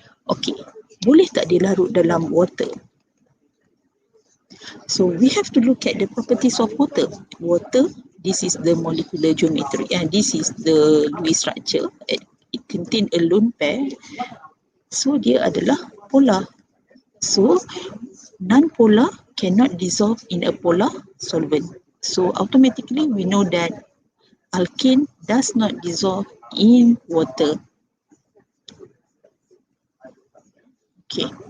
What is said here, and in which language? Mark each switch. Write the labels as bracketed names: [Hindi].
[Malay] Okay, boleh tak dia larut dalam water? [English] So we have to look at the properties of water. Water, this is the molecular geometry, and this is the Lewis structure. It contain a lone pair. [Malay] So dia adalah polar. [English] So non-polar cannot dissolve in a polar solvent. So automatically we know that alkane does not dissolve in water. Okay.